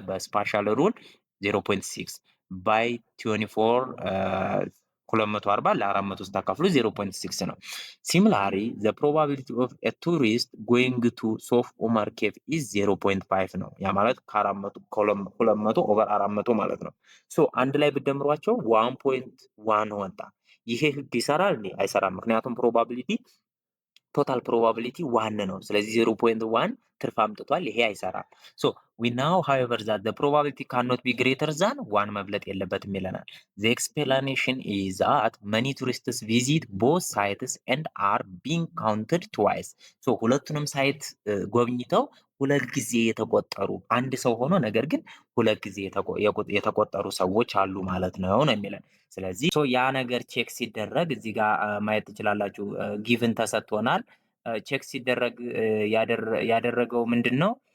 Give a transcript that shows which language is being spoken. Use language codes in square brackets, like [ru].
[am] በስፓሻል ሩል 0.6 by 24 240 ለ400 ስታካፍሉ 0.6 ነው። ሲሚላሪ [en] the probability of a tourist going to [am] ሶፍ ኡመር ኬቭ is 0.5 ነው። ያ ማለት ከ200 ኦቨር 400 ማለት ነው። አንድ ላይ ብደምሯቸው 1.1 ወጣ። ይሄ ህግ ይሰራል እንዴ? አይሰራም። ምክንያቱም ፕሮባቢሊቲ ቶታል ፕሮባቢሊቲ 1 ነው። ስለዚህ 0.1 ትርፍ አምጥቷል። ይሄ አይሰራም። [en] we know however that the probability cannot be greater than 1 [am] መብለጥ የለበትም ይለናል። [en] the explanation is that many tourists visit both sites and are being counted twice. [am] ሁለቱንም ሳይት ጎብኝተው ሁለት ጊዜ የተቆጠሩ አንድ ሰው ሆኖ ነገር ግን ሁለት ጊዜ የተቆጠሩ ሰዎች አሉ ማለት ነው የሚለን። ስለዚህ ያ ነገር ቼክ ሲደረግ እዚህ ጋር ማየት ትችላላችሁ። ጊቭን ተሰጥቶናል። ቼክ ሲደረግ ያደረገው ምንድን ነው?